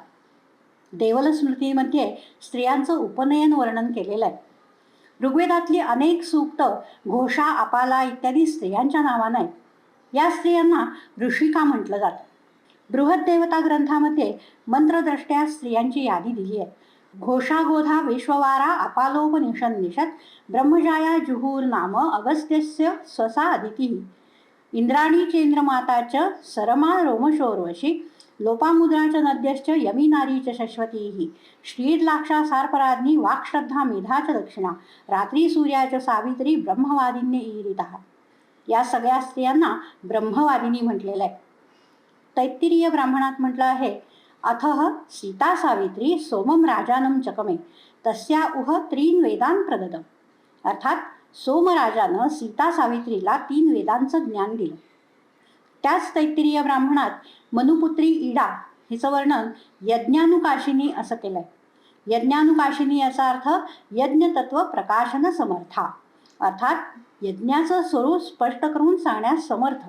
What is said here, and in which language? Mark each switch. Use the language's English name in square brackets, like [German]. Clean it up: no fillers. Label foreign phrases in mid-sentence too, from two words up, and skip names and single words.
[Marathi] देवल स्मृतीमध्ये स्त्रियांचं उपनयन वर्णन केलेलं आहे. ऋग्वेदातली अनेक सूक्त घोषा, अपाला इत्यादी स्त्रियांच्या नावानं आहेत. या स्त्रियांना ऋषिका म्हटलं जातं. बृहद्देवता ग्रंथामध्ये मंत्रद्रष्ट्या स्त्रियांची यादी दिली आहे. [Sanskrit] घोषा, गोधा, विश्ववारा, अपालोपनिषन्निषत्, ब्रह्मजाया जुहूर नाम अगस्त्यस्य स्वसा अदिती, इंद्राणी चेंद्रमाता च सरमा रोमशोर्वशी, लोपामुद्रा च नद्यश्च यमी च शश्वती, श्रीर्लाक्षा सार्पराज्ञी, वाक्श्रद्धा मेधा च दक्षिणा, रात्री सूर्याच सावित्री, ब्रह्मवादिन्य ईरिता. [Marathi] या सगळ्या स्त्रियांना ब्रह्मवादिनी म्हटलेलं आहे. तैत्तिरीय ब्राह्मणात म्हटलं आहे, [Sanskrit] अथः सीता सावित्री सोमम राजानं चकमे तस्या उह त्रीन वेदान प्रददम. [Marathi] अर्थात सोमराजानं सीता सावित्रीला 3 वेदांचं ज्ञान दिलं. त्याच तैत्तिरीय ब्राह्मणात मनुपुत्री इडा हिचं वर्णन यज्ञानुकाशिनी असं केलंय. यज्ञानुकाशिनी याचा अर्थ [Sanskrit] यज्ञतत्व प्रकाशन समर्था, [Marathi] अर्थात यज्ञाचं स्वरूप स्पष्ट करून सांगण्यास समर्थ.